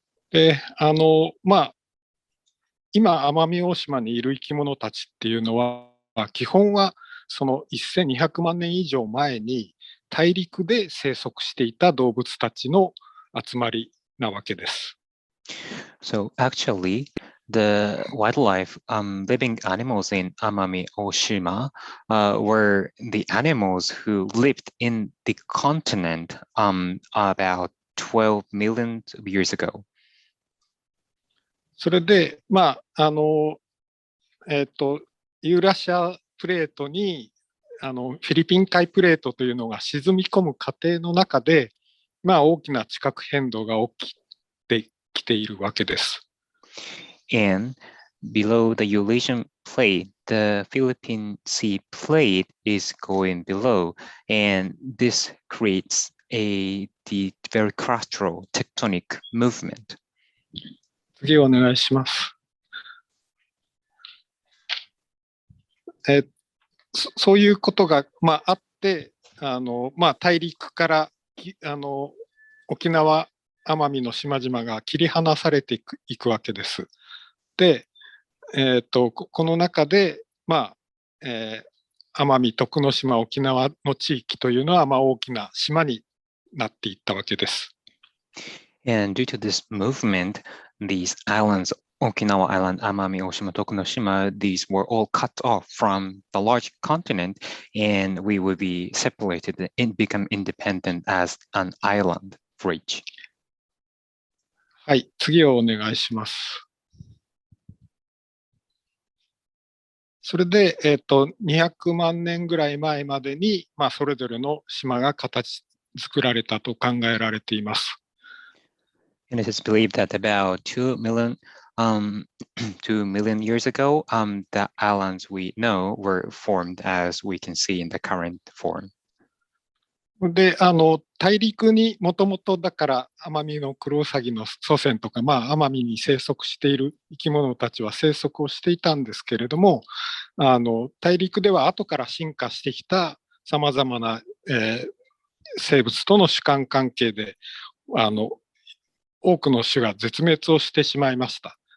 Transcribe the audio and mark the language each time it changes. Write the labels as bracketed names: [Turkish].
[Japanese] で、今、奄美大島にいる生き物たちっていうのは、基本はその1200万年以上前に大陸で生息していた動物たちの集まりなわけです。 [English] So actually, the wildlife, living animals in Amami-Oshima were the animals who lived in the continent about 12 million years ago. [Japanese] それで、ユーラシアプレートにフィリピン海プレートというのが沈み込む過程の中で、大きな地殻変動が起きてきているわけです。 [English] And below the Eurasian plate, the Philippine Sea plate is going below, and this creates the very crustal tectonic movement. [Japanese] 次お願いします。そういうことが、あって、大陸から沖縄、奄美の島々が切り離されていくわけです。で、この中で、奄美、徳之島、沖縄の地域というのは、大きな島になっていったわけです。 [English] And due to this movement, these islands, Okinawa Island, Amami-Oshima, Tokunoshima, these were all cut off from the large continent, and we would be separated and become independent as an island for each. [Japanese] はい、次をお願いします。それで、200万年ぐらい前までに、それぞれの島が作られたと考えられています。 [English] And it is believed that about 2 million years ago, the islands we know were formed as we can see in the current form. [Japanese] で、大陸にもともとだから奄美のクロウサギの祖先とか、奄美に生息している生き物たちは生息をしていたんですけれども、大陸では後から進化してきたさまざまな、生物との主観関係で、多くの種が絶滅をしてしまいました。